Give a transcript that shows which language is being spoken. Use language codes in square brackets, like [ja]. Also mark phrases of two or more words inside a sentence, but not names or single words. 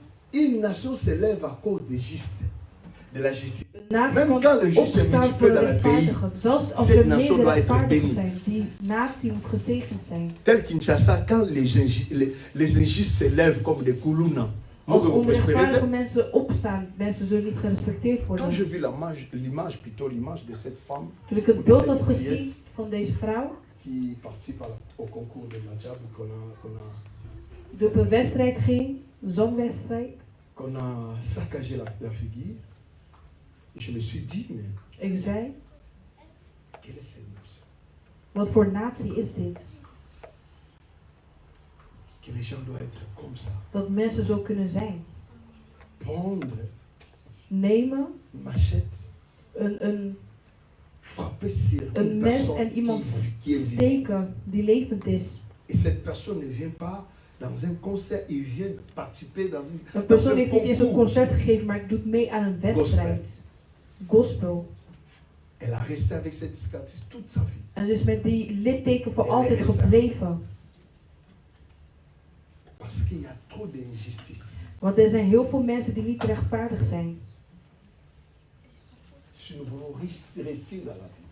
[fr] Une nation se lève à cause des justes, de la justice. [nl] Naast [fr] Même [nl] kan [fr] quand le juste est [nl] opstaan voor [fr] multiplié [nl] de [fr] dans le pays, [nl] rechtvaardigen. Zelfs als [fr] cette [nl] er [fr] nation [nl] meer [fr] doit être [nl] rechtvaardigen [fr] bénie. [nl] zijn, die natie moet gezegend zijn. [fr] Tel Kinshasa, quand les injustes se lèvent comme des koulouna, [nl] Als onrechtvaardige mensen opstaan, mensen zullen niet gerespecteerd worden. [fr] quand je vis l'image de cette femme [nl] Toen ik het beeld had gezien van deze vrouw, [fr] qui participe au concours de Majab, [nl] die op een wedstrijd ging, een zangwedstrijd, [fr] qu'on a saccagé la figure, je me suis dit, mais [nl] ik zei, [fr] quelle est cette nation? [nl] wat voor natie is dit? [fr] Que les gens doivent être comme ça. [nl] Dat mensen zo kunnen zijn. [fr] Prendre [nl] Nemen, [fr] machette, frapper sur [nl] een mes en iemand steken die levend is. [fr] Et cette personne ne vient pas dans un concert, il vient participer dans [nl] Een persoon heeft niet eens een concert gegeven, maar doet mee aan een wedstrijd. [fr] Gospel. Elle a resté avec cette cicatrice toute sa vie. [nl] En dus met die litteken voor altijd gebleven. [fr] Parce qu'il y a trop d'injustice. [nl] Want er zijn heel veel mensen die niet rechtvaardig zijn. [fr] Si nous voulons réussir dans la vie.